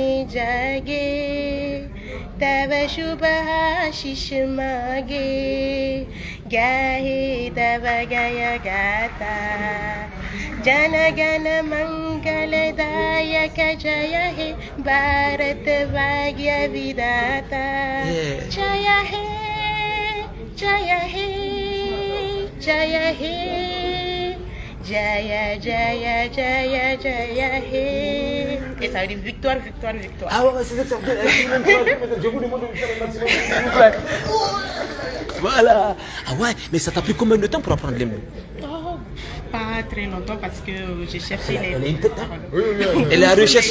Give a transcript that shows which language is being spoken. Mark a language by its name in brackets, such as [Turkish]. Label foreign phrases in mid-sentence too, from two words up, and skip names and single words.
[Bangla] জাগে তব শুভ শিশমাগে গাহে তব গয় গত জন গণ মঙ্গল দায়ক জয় হে ভারত ভাগ্য বিদাতা জয় হে জয় হে জয় হে জয় জয় জয় জয় হে. [French] Et ça veut dire victoire, victoire, victoire. Ah ouais, c'est ça que ça veut dire. Je vous demande de faire un maximum, s'il vous plaît. Voilà. Ah ouais, mais ça t'a pris combien de temps pour apprendre les mots? Pas très longtemps parce que j'ai cherché les... Elle a une tête, hein? Oui, Elle a recherché.